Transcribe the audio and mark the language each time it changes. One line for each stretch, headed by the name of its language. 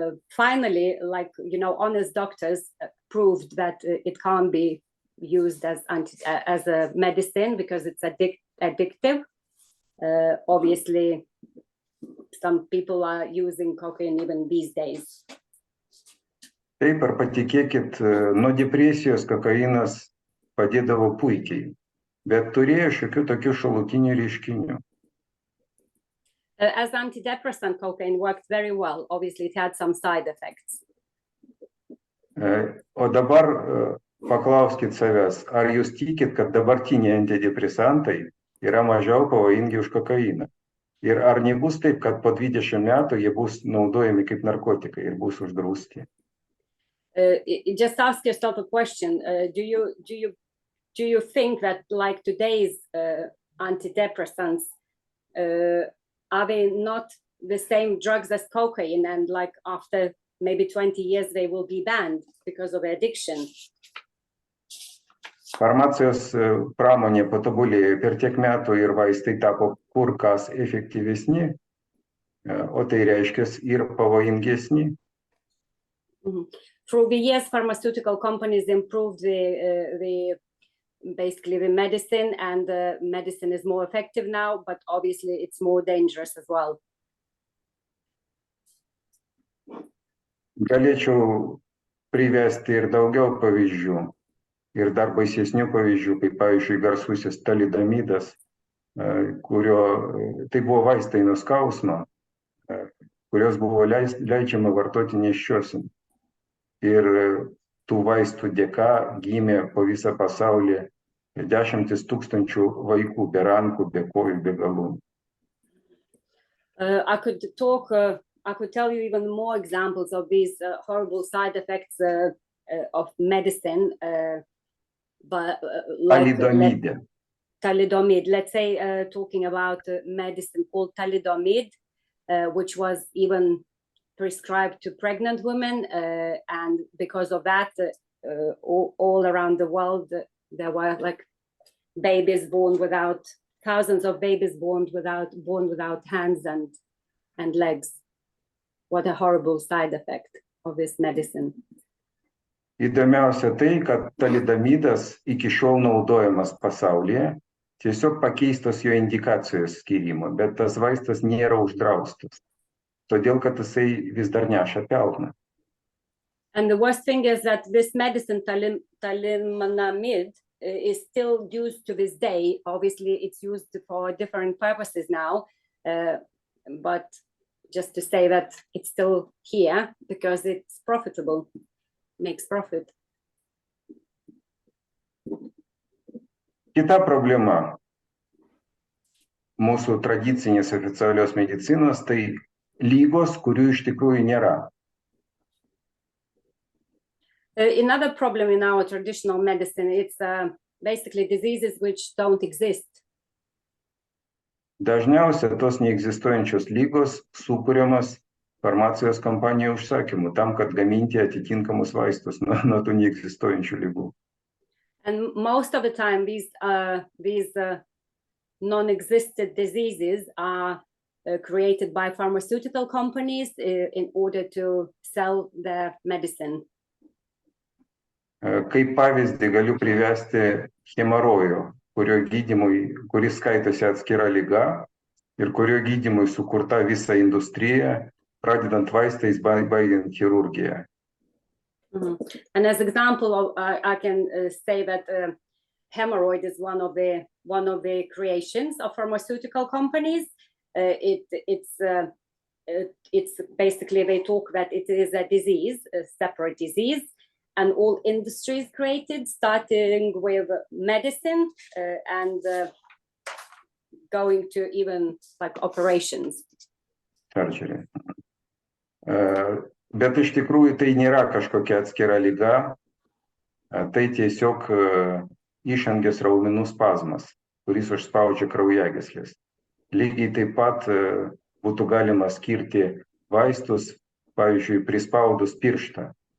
English: Finally, like, you know, honest doctors proved that it can't be used as a medicine because it's addictive. Obviously, some people are using cocaine even these days.
Lithuanian: Taip, ar patikėkit, nuo depresijos kokainas padėdavo puikiai, bet turėjo šiokių tokių šalutinių reiškinių.
English: As antidepressant, cocaine worked very well. Obviously, it had some side effects.
Lithuanian: O dabar paklauskit savęs, ar jūs tikit, kad dabartiniai antidepresantai yra mažiau pavojingi už kokainą? Ir ar nebus taip, kad po 20 metų jie bus naudojami kaip narkotikai ir bus uždrausti?
English: Just ask yourself a question. Do you think that like today's antidepressants, are they not the same drugs as cocaine, and like after maybe 20 years they will be banned because of addiction.
Lithuanian: Farmacijos pramonė patobulėjo per tiek metų ir vaistai tapo kur kas efektyvesni, o tai reiškia ir pavojingesni.
English: Through the years, pharmaceutical companies improved basically the medicine, and the medicine is more effective now, but obviously it's more dangerous as well.
Lithuanian: Galėčiau privesti ir daugiau pavyzdžių, ir dar baisesnių pavyzdžių, kaip pavyzdžiui garsusis talidamidas, kurio tai buvo vaistai nuo skausmo, kurios buvo leidžiama vartoti nėščiosiom. Ir tų vaistų dėka gimė po visą pasaulį 10 tūkstančių vaikų be rankų, be kojų, be galų.
English: I could tell you even more examples of these horrible side effects of medicine, but like thalidomide. Let's say talking about medicine called thalidomide, which was even prescribed to pregnant women, and because of that, all around the world there were like babies born without, thousands of babies born without hands and legs. What a horrible side effect of this medicine.
Lithuanian: Įdomiausia tai, kad talidamidas iki šiol naudojamas pasaulyje, tiesiog pakeistos jo indikacijos skyrimo, bet tas vaistas nėra uždraustas, todėl kad jisai vis dar neša pelną.
English: And the worst thing is that this medicine, thalidomide, is still used to this day. Obviously, it's used for different purposes now, but just to say that it's still here because it's profitable, makes profit.
Lithuanian: Kita problema mūsų tradicinės oficialios medicinos tai lygos, kurių iš tikrųjų nėra.
English: Another problem in our traditional medicine, it's basically diseases which don't exist.
Lithuanian: Dažniausiai tos neegzistuojančios lygos sukuriamas farmacijos kompanijų užsakymu, tam, kad gaminti atitinkamus vaistus nuo tų neegzistuojančių lygų.
English: And most of the time, these non-existent diseases are created by pharmaceutical companies in order to sell their medicine.
Lithuanian: Kaip pavyzdį galiu privesti hemorojų, kuris skaitosi atskira liga ir kurio gydymui sukurta visa industrija, pradedant vaistais, baigiant chirurgiją.
English: And as example, I can say that hemorrhoid is one of the creations of pharmaceutical companies. It's basically, they talk that it is a disease, a separate disease, and all industries created, starting with medicine and going to even like operations. Surgery.
Lithuanian: Bet iš tikrųjų tai nėra kažkokia atskira liga, tai tiesiog išangės raumenų spazmas, kuris užspaudžia kraujagyslės. Lygiai taip pat būtų galima skirti vaistus, pavyzdžiui, prispaudus pirštą.